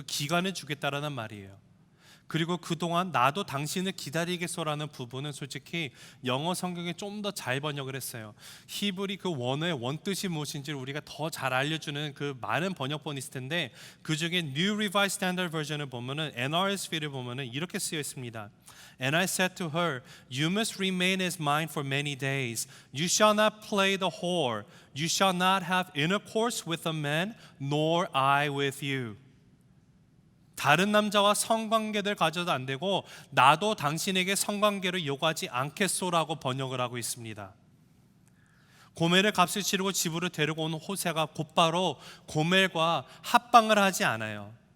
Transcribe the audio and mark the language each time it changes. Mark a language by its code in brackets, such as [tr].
[ko] 그 기간을 주겠다라는 말이에요. 그리고 그동안 나도 당신을 기다리겠소라는 부분은 솔직히 영어 성경에 좀 더 잘 번역을 했어요. 히브리 그 원어의 원뜻이 무엇인지를 우리가 더 잘 알려주는 그 많은 번역본이 있을 텐데, 그 중에 New Revised Standard Version을 보면은, NRSV를 보면은 이렇게 쓰여 있습니다. [en] And I said to her, you must remain as mine for many days. You shall not play the whore. You shall not have intercourse with a man, nor I with you. [ko] 다른 남자와 성관계를 가져도 안 되고 나도 당신에게 성관계를 요구하지 않겠소라고 번역을 하고 있습니다. 고멜의 값을 치르고 집으로 데리고 온 호세아가 곧바로 고멜과 합방을 하지 않아요.